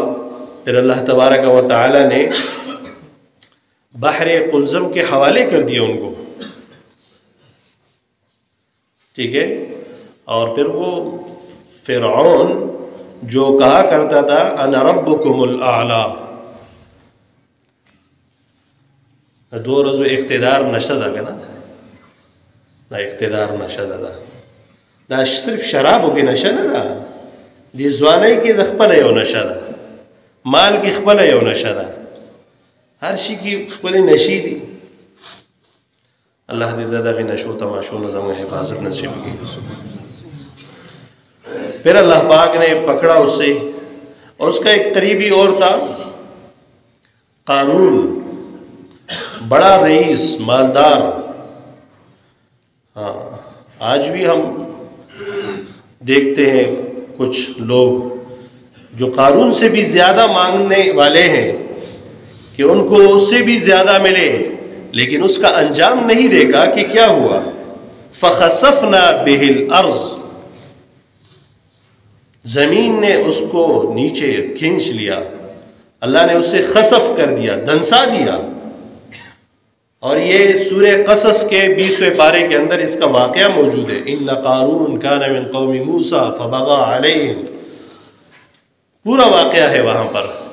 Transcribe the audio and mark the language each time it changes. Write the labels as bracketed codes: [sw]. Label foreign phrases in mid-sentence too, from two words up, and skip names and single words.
[ur] پھر اللہ [ar] تبارک و تعالی [ur] نے بحر قلزم کے حوالے کر دیا ان کو، ٹھیک ہے۔ اور پھر وہ فرعون جو کہا کرتا تھا [ar] انا ربکم الاعلی، [ur] دو روز اقتدار نشد نا، [ps] اقتدار نشد دا صرف شرابو کی نشه نه ده، دی ځوانۍ کې د خپله یو نشه ده، مال کې خپله یو نشه ده، هر شي کې خپلې نشې دي۔ الله دې د دغې نشو تماشو نه زموږ حفاظت نصیب کړي۔ [ur] پھر اللہ پاک نے پکڑا اسے، اور اس کا ایک قریبی اور تھا قارون، بڑا رئیس، مالدار۔ ہاں، آج بھی ہم دیکھتے ہیں کچھ لوگ جو قارون سے بھی زیادہ مانگنے والے ہیں کہ ان کو اس سے بھی زیادہ ملے، لیکن اس کا انجام نہیں دیکھا کہ کیا ہوا۔ [ar] فَخَسَفْنَا بِهِ الْأَرْضِ، [ur] زمین نے اس کو نیچے کھینچ لیا، اللہ نے اسے خسف کر دیا، دنسا دیا۔ اور یہ سورہ قصص کے 20ویں پارے کے اندر اس کا واقعہ موجود ہے، [ar] ان قارون کان من قوم موسیٰ فبغى علیہم، [ur] پورا واقعہ ہے وہاں پر۔